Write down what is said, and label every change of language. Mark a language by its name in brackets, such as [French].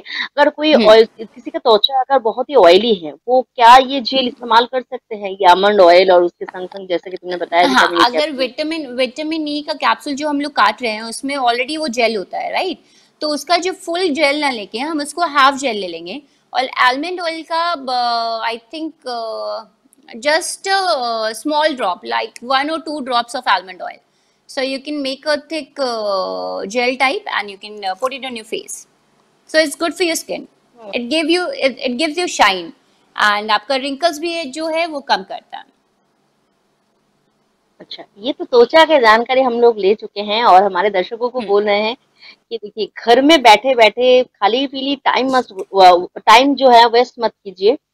[Hindi] अगर कोई ऑयल, किसी का त्वचा अगर बहुत ही ऑयली है, वो क्या ये जेल इस्तेमाल कर सकते हैं, ये आमंड ऑयल और उसके संग संग जैसे कि तुमने बताया हाँ, विटामिन ई अगर कैप्सूल। विटामिन ई का कैप्सूल जो हम लोग काट रहे हैं उसमें ऑलरेडी वो जेल होता है, राइट। तो उसका जो फुल जेल ना लेके हम उसको हाफ जेल ले लेंगे। और आलमंड ऑयल का I think [English] just a small drop, like 1 or 2 drops of almond oil, so you can make a thick gel type and you can put it on your face, so it's good for your skin. It gives you shine and [Hindi] आपका wrinkles भी जो है वो कम करता है। अच्छा, ये तो त्वचा की जानकारी हम लोग ले चुके हैं और हमारे दर्शकों को बोल रहे हैं कि देखिए, घर में बैठे बैठे खाली पीली टाइम जो है वेस्ट मत कीजिए।